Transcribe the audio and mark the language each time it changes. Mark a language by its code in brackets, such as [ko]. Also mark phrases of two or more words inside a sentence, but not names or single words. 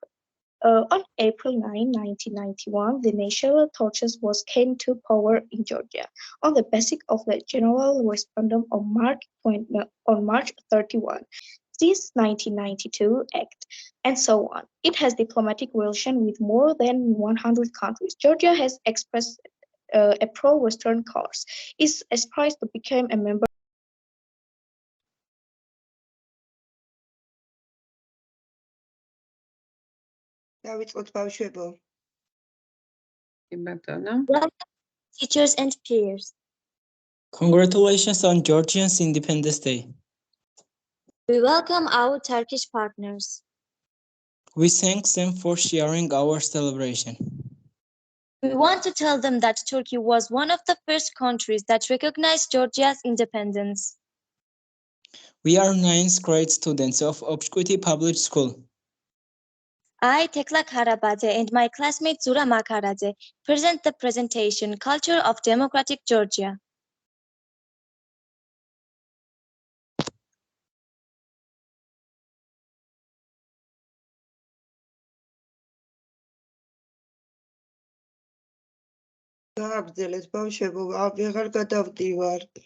[en] On April 9, 1991, the national torches came to power in Georgia on the basis of the General Referendum on March 31. This 1992 Act, and so on. It has diplomatic relations with more than 100 countries. Georgia has expressed a pro-Western course, is aspires to become a member. [ka] დავიწყოთ ბავშვებო. [en] Welcome, teachers and peers. Congratulations on Georgia's Independence Day. We welcome our Turkish partners. We thank them for sharing our celebration. We want to tell them that Turkey was one of the first countries that recognized Georgia's independence. We are 9th grade students of Obshkuti Public School. I, Tekla Karabadze, and my classmate Zura Makaradze present the presentation Culture of Democratic Georgia. [ka] გააგრძელეთ ბავშვებო, აღარ გადავდივარ.